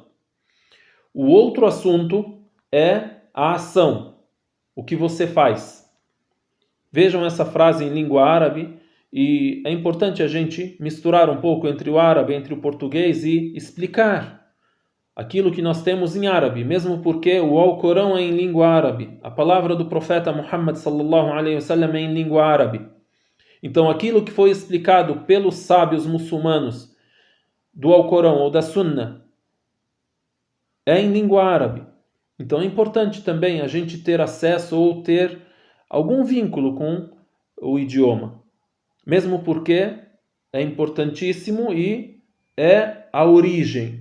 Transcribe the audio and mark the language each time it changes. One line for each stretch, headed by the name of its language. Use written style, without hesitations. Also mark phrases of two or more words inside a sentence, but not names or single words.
Portuguese: O outro assunto é a ação, o que você faz. Vejam essa frase em língua árabe, e é importante a gente misturar um pouco entre o árabe, entre o português e explicar aquilo que nós temos em árabe, mesmo porque o Alcorão é em língua árabe, a palavra do profeta Muhammad
Arabic: صلى الله عليه وسلم
Portuguese: é em língua árabe. Então aquilo que foi explicado pelos sábios muçulmanos do Alcorão ou da Sunna é em língua árabe. Então é importante também a gente ter acesso ou ter algum vínculo com o idioma, mesmo porque é importantíssimo e é a origem.